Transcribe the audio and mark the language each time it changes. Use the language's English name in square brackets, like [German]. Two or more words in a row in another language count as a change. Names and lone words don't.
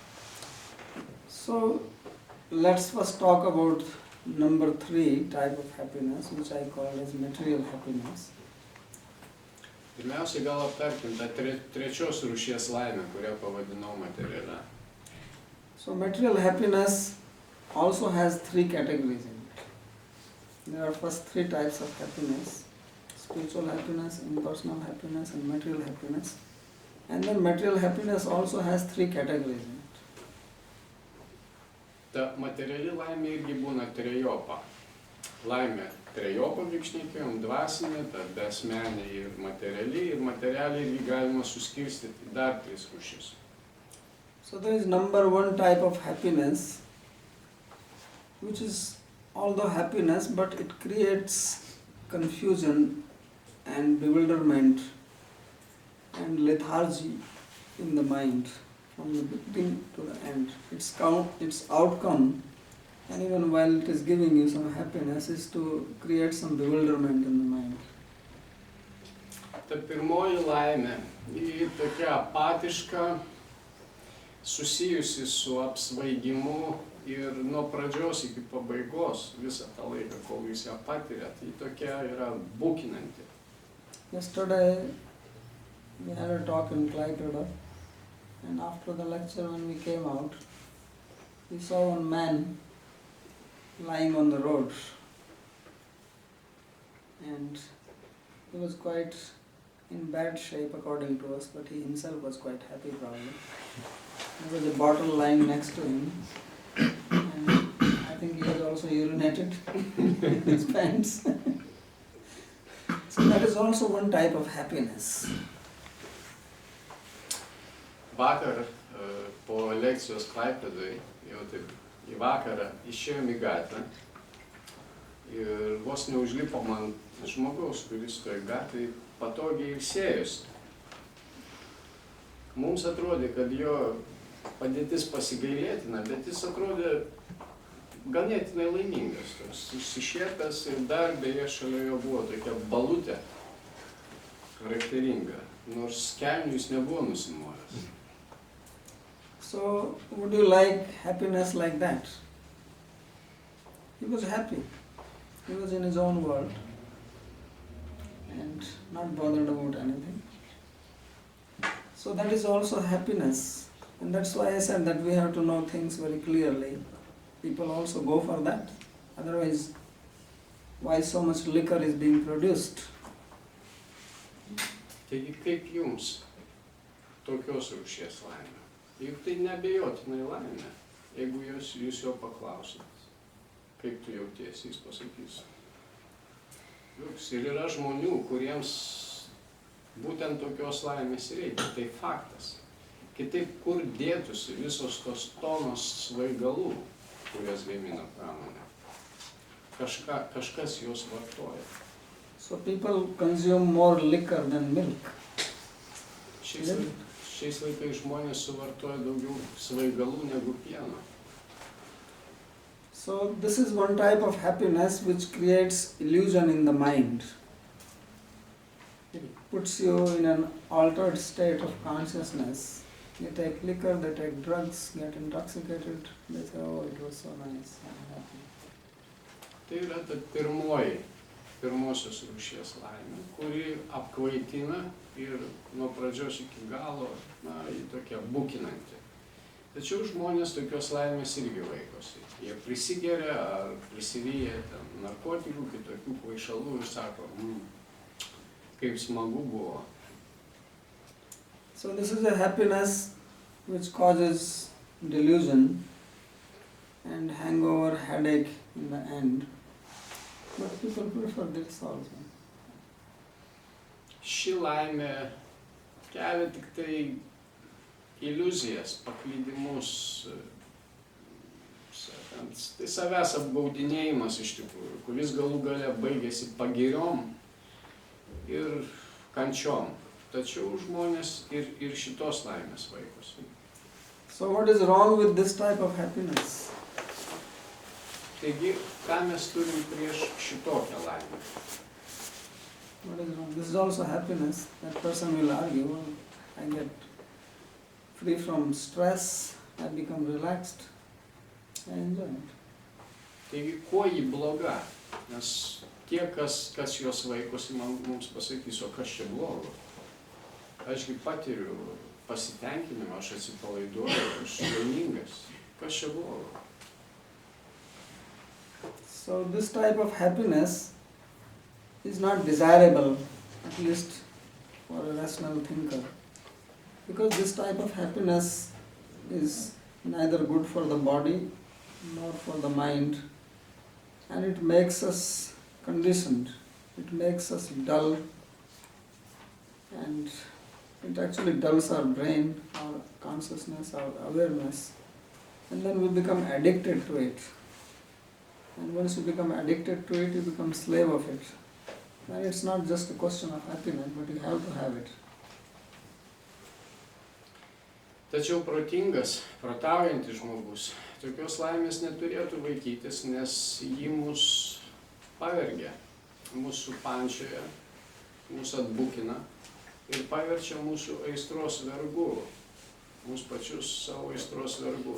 [English] So let's first talk about number 3 type of happiness, which I call as material happiness. [Lithuanian] Pirmiausiai gal aptarkim tą trečios rūšies laimę, kurią pavadinau materialia. [English] So material happiness also has 3 categories in it. There are first 3 types of happiness: spiritual happiness, impersonal happiness, and material happiness. And then material happiness also has 3 categories in it. [Lithuanian] Ta materiali laimė irgi būna trejopa. Laimė trejopa, kaip šnekėjom, dvasinė, ta beasmenė ir materialiai irgi galima suskirstyti į dar 3 rūšis. [English] So there is number 1 type of happiness, which is although happiness, but it creates confusion and bewilderment and lethargy in the mind from the beginning to the end. Its outcome, and even while it is giving you some happiness, is to create some bewilderment in the mind. [Lithuanian] Ta pirmoji laimė, ji tokia apatiška, susijusi su apsvaigimu ir nuo pradžios iki pabaigos visą tą laiką, kol jūs ją patiriat, ji tokia yra bukinanti. [English] Yesterday we had a talk in Klaipeda, and after the lecture when we came out, we saw one man lying on the road, and he was quite in bad shape according to us, but he himself was quite happy probably. There was a bottle lying next to him, and I think he had also urinated in his pants. So that is also one type of happiness. [Lithuanian] Vakar po lekcijos Klaipėdoj, jau taip į vakarą, išėjom į gatvę ir vos neužlipo man žmogaus, kuris toj gatvėj patogiai ilsėjosi. Mums atrodė, kad jo padėtis pasigailėtina, bet jis atrodė ganėtinai laimingas, išsišiepęs, ir dar beje šalia jo buvo tokia balutė charakteringa, nors kelnių jis nebuvo nusimovęs. [English] So would you like happiness like that? He was happy. He was in his own world and not bothered about anything. So that is also happiness And that's why I said that we have to know things very clearly. People also go for that. Otherwise, why so much liquor is being produced? [Lithuanian] Taigi kaip jums tokios rūšies laimė? Juk tai neabejotinai laimė. Jeigu jūs jo paklausit, kaip tu jautiesi, jis pasakys. Ir yra žmonių, kuriems būtent tokios laimės reikia, tai faktas. Kitaip, kur dėtųsi visos tos tonos svaigalų, kurias gamina pramonė. Kažkas juos vartoja. [English] So people consume more liquor than milk. [Lithuanian] Šiais laikais žmonės suvartoja daugiau svaigalų negu pieno. [English] So this is one type of happiness which creates illusion in the mind. It puts you in an altered state of consciousness. You take liquor, they take drugs, get intoxicated, they say, oh, it was so nice, I'm happy. [Lithuanian] Tai yra ta pirmosios rūšies laimė, kuri apkvaitina ir nuo pradžios iki galo, ji tokia bukinanti. Tačiau žmonės tokios laimės irgi laikosi. Jie prisigeria ar prisiryja narkotikų, kitokių kvaišalų ir sako, kaip smagu buvo. [English] So this is a happiness which causes delusion and hangover, headache in the end. But people prefer this also. [Lithuanian] Ši laimė kelia tik tai iliuzijas, paklydimus, tai savęs apgaudinėjimas iš tikrųjų, kuris galų gale baigėsi pagiriom ir kančiom. Tačiau žmonės ir šitos laimės vaikosi. [English] So what is wrong with this type of happiness? [Lithuanian] Taigi, ką mes turim prieš šitokią laimę? [English] What is wrong? This is also happiness. That person will argue, well, I get free from stress, I become relaxed, I enjoy it. [Lithuanian] Taigi, kuo ji bloga? Nes tie, kas jos vaikosi, mums pasakys, o kas čia blogo? Ašgi patiriu pasitenkinimą, aš atsipalaiduoju, aš laimingas. Kas čia blogo? [English] So this type of happiness is not desirable, at least for a rational thinker. Because this type of happiness is neither good for the body nor for the mind, and it makes us conditioned, it makes us dull, and it actually dulls our brain, our consciousness, our awareness, and then we become addicted to it. And once you become addicted to it, you become slave of it. And it's not just a question of happiness, but you have to have it. [Lithuanian] Tačiau protaujantis žmogus tokios laimės neturėtų vaikytis, nes ji mus pavergia, mus supančioja, mus atbukina ir paverčia mūsų aistros vergu, mūsų pačius savo aistros vergu.